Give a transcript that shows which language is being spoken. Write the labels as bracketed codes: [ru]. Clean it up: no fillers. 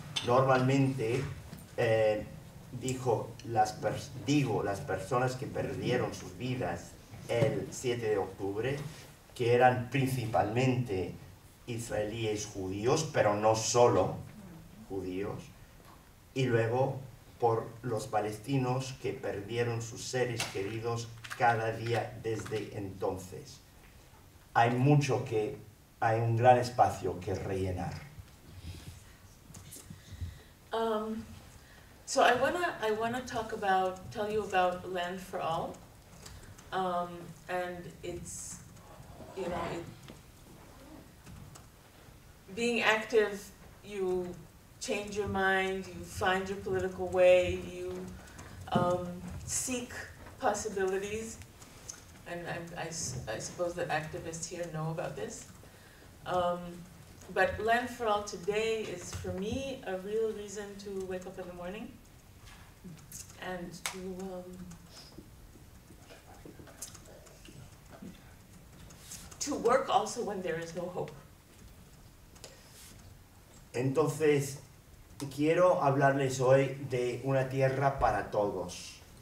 [es] Normalmente digo las personas que perdieron sus vidas el 7 de octubre, que eran principalmente israelíes judíos, pero no solo judíos, y luego por los palestinos que perdieron sus seres queridos cada día desde entonces. Hay un gran espacio que rellenar. [en] So I wanna tell you about Land for All, and it's, you know, being active, you change your mind, you find your political way, you seek possibilities, and I suppose that activists here know about this. But Land for All today is, for me, a real reason to wake up in the morning and to work also when there is no hope. [es] Entonces, quiero hablarles hoy de una tierra para todos.